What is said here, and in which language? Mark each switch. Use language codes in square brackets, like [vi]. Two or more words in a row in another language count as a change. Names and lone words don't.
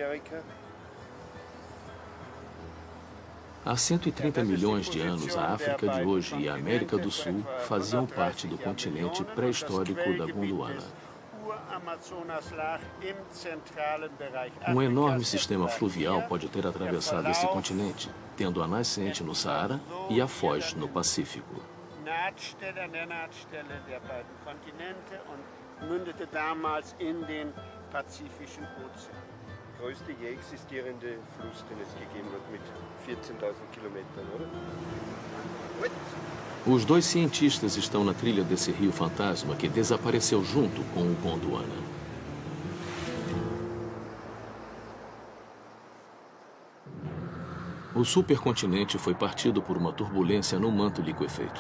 [pt] Há 130 milhões de anos, a África de hoje e a América do Sul faziam parte do continente pré-histórico da Gondwana. Um enorme sistema fluvial pode ter atravessado esse continente, tendo a nascente no Saara e a foz no Pacífico. [de] Nahtstelle an der Nahtstelle der beiden Kontinente und mündete damals in den Pazifischen Ozean. Der größte je existierende Fluss, den es gegeben hat, mit 14.000 Kilometern, oder? [pt] Os dois cientistas estão na trilha desse rio fantasma que desapareceu junto com o Gondwana. O supercontinente foi partido por uma turbulência no manto liquefeito.